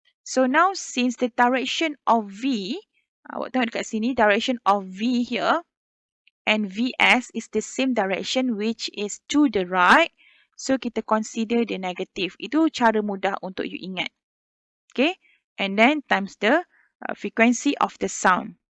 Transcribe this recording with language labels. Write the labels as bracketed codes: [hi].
[en] So now since the direction of V, [ms] awak tengok dekat sini, [en] direction of V here and Vs is the same direction which is to the right. So kita consider the negative. [ms] Itu cara mudah untuk you ingat. [en] Okay. And then times the frequency of the sound.